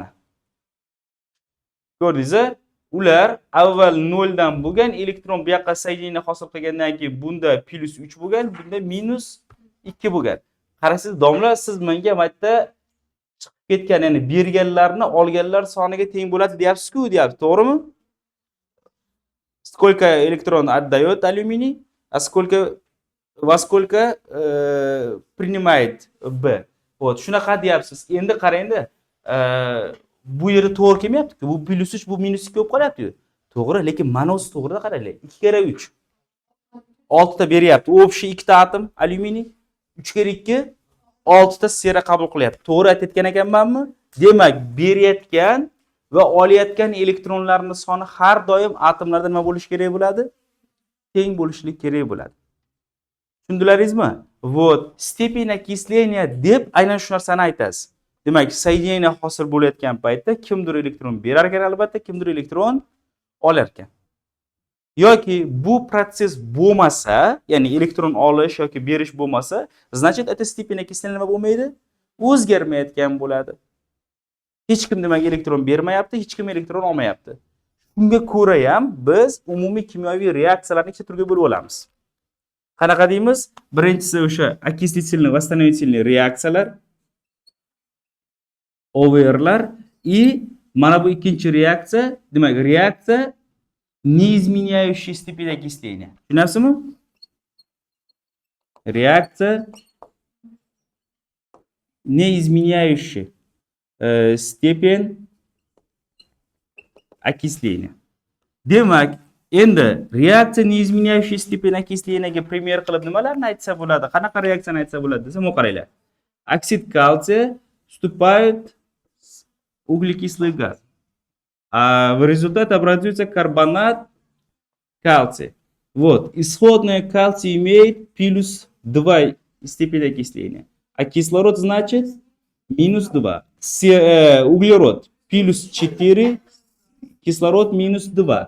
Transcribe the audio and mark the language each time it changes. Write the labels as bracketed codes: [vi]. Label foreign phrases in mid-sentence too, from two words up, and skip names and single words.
[uz] Ko'rdingiz? Ular avval 0 dan bo'lgan, elektron bu yoqqa соединение hosil qilgandan keyin bunda plus 3 bo'lgan, bunda minus 2 bo'lgan. Qarasiz, domla, siz menga maytda chiqib ketgan, ya'ni berganlarni olganlar soniga teng bo'ladi deyapsiz-ku, deyapsiz, to'g'rimi? [ru] Сколько электрон отдает алюминий, а во сколько принимает B. Вот, [uz] shunaqa deyapsiz. Endi qarangda, bu yerda to'g'ri kelmayapti-ku. Bu plus 3, bu minus 2 bo'lib qolyapti-ku. To'g'ri, lekin mana o'zi to'g'ri qaranglar. 2 kere 3. 6 ta beryapti. Общий 2 ta atom alyuminiy, 3 kere 2 6 ta sera qabul qilyapti. To'g'ri aytayotgan ekanmanmi? Demak, berayotgan va olayotgan elektronlarning soni har doim atomlarda nima bo'lishi kerak bo'ladi? Teng bo'lishligi kerak bo'ladi. Tushundilaringizmi? [ru] Вот, степень окисления [uz] deb aynan shu narsani aytasiz. Demak, соединение hosil bo'layotgan paytda kimdir elektron berar ekan, albatta, kimdir elektron olar ekan. Yoki bu proses bo'lmasa, ya'ni elektron olish yoki berish bo'lmasa, [ru] значит, это степень окисления [uz] nima bo'lmaydi? O'zgarmayotgan bo'ladi. Hech kim demak elektron bermayapti, hech kim elektron olmayapti. Shunga ko'ra ham biz umumiy kimyoviy reaksiyalarni ikkita turga bo'lib olamiz. Qanaqa deymiz? Birinchisi o'sha окислительно-восстановительный reaksiyalar, OVR'lar, и mana bu ikkinchi reaksiya, demak, reaksiya [ru] неизменяющей степень окисления. [uz] Tushunasizmi? [ru] Reaksiya неизменяющей степень окисления. [uz] Demak, endi reaksiya [ru] неизменяющей степени окисления [uz] пример qilib nimalarni aytsa bo'ladi? Qanaqa reaksiyani aytsa bo'ladi desa, mana qaranglar. [ru] Оксид кальций вступает углекислый газ. А в результате образуется карбонат кальций. Вот, исходное кальций имеет плюс 2 степень окисления. А кислород значит минус 2. Углерод плюс 4, кислород минус 2.